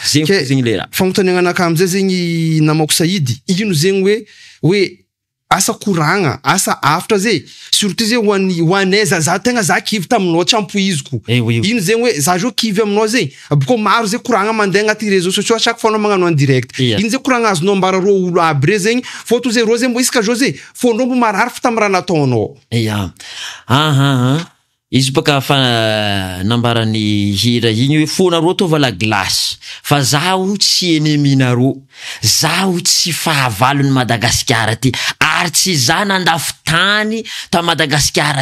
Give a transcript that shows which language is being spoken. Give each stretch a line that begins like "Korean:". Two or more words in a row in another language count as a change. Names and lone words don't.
Malagasy: zegny le raha fagnontaniagna anaka amizay zegny namako Saïdy ino zegny hoe asa koragna asa afatra zay surtout zay ho anay za tegna za kivy taminao tsy ampoiziko ino zegny hoe za zao kivy aminao zay boko maro zay koragna mandeha agnaty
French: réseaux sociaux à chaque fois
Malagasy: anao magnano
French: en direct
Malagasy: ino zay koragna azonao ambara ro olo aby re zegny fôto zay ro zay mbo isaka zao zay fondreo mbo marary fa tamy raha nataonao izy baka fa nambarany hira igny hoe fonareo tova
French: la glace
Malagasy: fa zaho tsy eneminareo zaho tsy fahavalon'ny Madagasikara ty ary tsy za nandafo tany ta Madagasikara